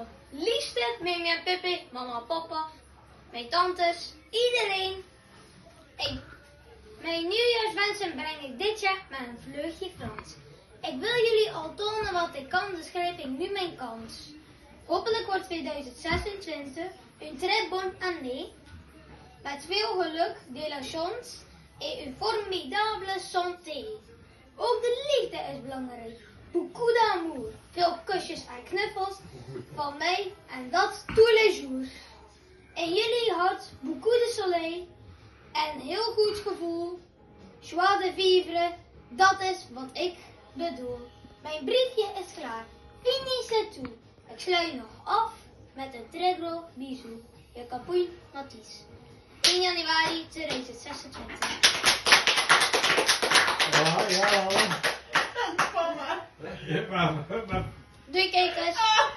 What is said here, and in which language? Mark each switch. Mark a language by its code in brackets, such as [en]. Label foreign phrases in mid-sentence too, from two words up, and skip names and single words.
[nl] Liefste Mimi en Pippi, mama en papa, mijn tantes, iedereen. Mijn nieuwjaarswensen breng ik dit jaar met een vleugje Frans. Ik wil jullie al tonen wat ik kan, dus grijp ik nu mijn kans. Hopelijk wordt 2026 een [fr] très bonne année. [nl] Met veel geluk, [fr] de la chance et une formidable santé. [nl] Ook de liefde is belangrijk. [fr] Beaucoup d'amour. [nl] Veel kusjes en knuffels van mij en dat [fr] tous les jours. [nl] In jullie hart, [fr] beaucoup de soleil [nl] en heel goed gevoel. [fr] Joie de vivre, [nl] dat is wat ik bedoel. Mijn briefje is klaar. [fr] Fini c'est tout. [nl] Ik sluit nog af met een [fr] très gros bisou. [nl] Je Capuille Mathies. 1 januari 2026. Ja. Doei kijkers.